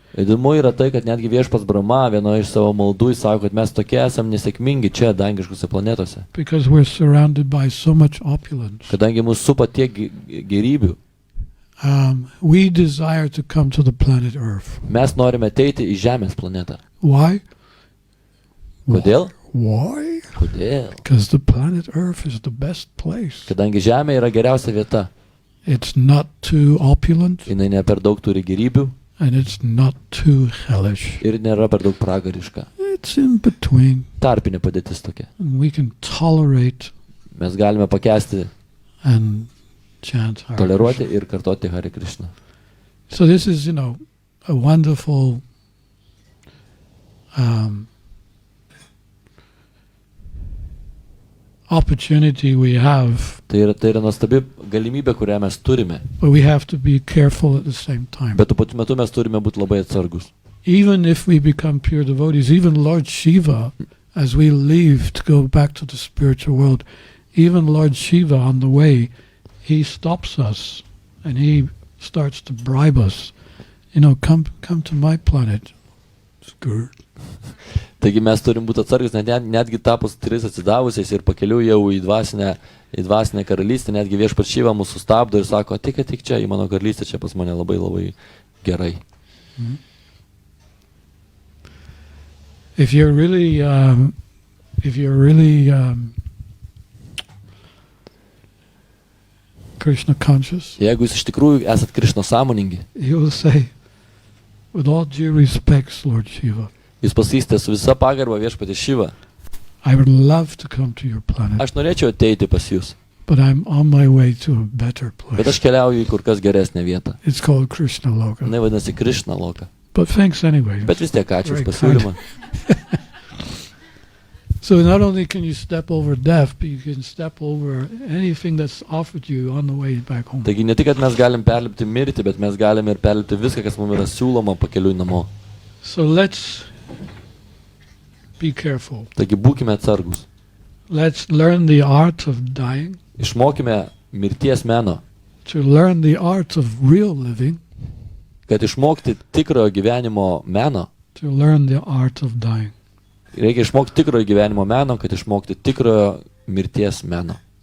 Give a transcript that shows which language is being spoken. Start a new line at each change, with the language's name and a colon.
Lithuanian: Įdomu yra tai, kad netgi viešpats Brahma vienoje iš savo maldų sako, kad mes tokie esam nesėkmingi čia dangiškose planetose.
English: Because we're surrounded by so much opulence.
Lithuanian: Kadangi mūsų supa tiek gerybių,
English: we desire to come to the planet Earth.
Lithuanian: mes norime ateiti į Žemės planetą.
English: Why?
Lithuanian: Kodėl?
English: Why?
Lithuanian: Kodėl?
English: Because the planet Earth is the best place.
Lithuanian: Kadangi Žemė yra geriausia vieta.
English: It's not too opulent,
Lithuanian: Jinai ne per daug turi gerybių
English: and it's not too hellish.
Lithuanian: ir nėra per daug pragariška.
English: It's in between.
Lithuanian: Tarpinė padėtis tokia.
English: And we can tolerate
Lithuanian: Mes galime pakęsti,
English: and chant Hare
Lithuanian: toleruoti
English: Krishna.
Lithuanian: ir kartoti Hare Krishna.
English: So this is, a wonderful opportunity we have,
Lithuanian: Tai yra nuostabi galimybė, kurią mes turime.
English: but we have to be careful at the same time.
Lithuanian: Bet tuo pat metu mes turime būti labai atsargus.
English: Even if we become pure devotees, even Lord Shiva, as we leave to go back to the spiritual world, even Lord Shiva on the way, he stops us and he starts to bribe us. Come to my planet. Skirt.
Lithuanian: Taigi mes turim būti atsargus, netgi tapus tris atsidavusiais ir pakeliu jau į dvasinę karalystę, netgi viešpats Šiva mūsų sustabdo ir sako, tik čia į mano karalystę, čia pas mane labai labai gerai. Mm-hmm.
English: If you're really Krishna conscious,
Lithuanian: jeigu jūs iš tikrųjų esat Krišnos sąmoningi,
English: he will say, with all due respects, Lord Shiva,
Lithuanian: jūs pasakysite su visa pagarba viešpatie Šiva,
English: I would love to come to your planet,
Lithuanian: aš norėčiau ateiti pas jūs,
English: but I'm on my way to a better
Lithuanian: bet aš
English: place.
Lithuanian: keliauju į kur kas geresnę vietą.
English: It's called Krishna Loka.
Lithuanian: Jinai vadinasi Krišna loka.
English: But thanks anyway.
Lithuanian: Bet vis tiek ačiū už
English: Very
Lithuanian: pasiūlymą.
English: So not only can you step over death, but you can step over anything that's offered you on the way back home.
Lithuanian: Taigi ne tik, kad mes galim perlipti mirtį, bet mes galime ir perlipti viską, kas mums yra siūloma pakeliui namo.
English: So let's be careful.
Lithuanian: Taigi būkime atsargus.
English: Let's learn the art of dying,
Lithuanian: Išmokime mirties meno,
English: to learn the art of real living,
Lithuanian: kad išmokti tikrojo gyvenimo meno.
English: to learn the art of dying.
Lithuanian: Reikia išmokti tikrojo gyvenimo meno, kad išmokti tikrojo mirties meno.